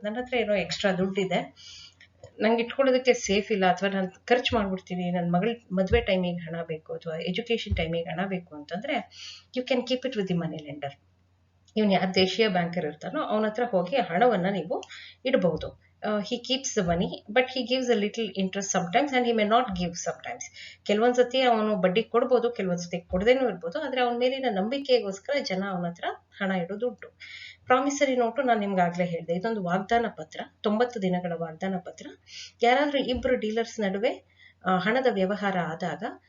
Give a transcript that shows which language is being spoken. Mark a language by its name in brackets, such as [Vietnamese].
[Kannada] ನನ್ನ ಹತ್ರ ಏನೋ ಎಕ್ಸ್ಟ್ರಾ ದುಡ್ಡಿದೆ, ನಂಗೆ ಇಟ್ಕೊಳ್ಳೋದಕ್ಕೆ ಸೇಫ್ ಇಲ್ಲ, ಅಥವಾ ನಾನು ಖರ್ಚು ಮಾಡ್ಬಿಡ್ತೀನಿ, ನನ್ನ ಮಗಳ ಮದುವೆ ಟೈಮಿಗೆ ಹಣ ಬೇಕು ಅಥವಾ ಎಜುಕೇಶನ್ ಟೈಮಿಗೆ ಹಣ ಬೇಕು ಅಂತಂದ್ರೆ [English] You can keep it with the money lender. [Kannada] ಇವನು ಯಾರು ದೇಶೀಯ ಬ್ಯಾಂಕರ್ ಇರ್ತಾನೋ ಅವನ ಹತ್ರ ಹೋಗಿ ಹಣವನ್ನ ನೀವು ಇಡಬಹುದು. [English] he keeps the money but he gives a little interest sometimes and he may not give sometimes. [Kannada] ಕೆಲವೊಂದ್ಸತಿ ಅವನು ಬಡ್ಡಿ ಕೊಡ್ಬೋದು, ಕೆಲವೊಂದ್ಸತಿ ಕೊಡದೇನೂ ಇರ್ಬೋದು. ಆದ್ರೆ ಅವನ ಮೇಲಿನ ನಂಬಿಕೆಗೋಸ್ಕರ ಜನ ಅವನ ಹತ್ರ ಹಣ ಇಡೋದು ಉಂಟು. ಪ್ರಾಮಿಸರಿ ನೋಟು ನಾನು ನಿಮ್ಗೆ ಆಗ್ಲೇ ಹೇಳಿದೆ, ಇದೊಂದು ವಾಗ್ದಾನ ಪತ್ರ, 90 ದಿನಗಳ ವಾಗ್ದಾನ ಪತ್ರ. ಯಾರಾದ್ರೂ ಇಬ್ರು ಡೀಲರ್ಸ್ ನಡುವೆ ಹಣದ ವ್ಯವಹಾರ ಆದಾಗ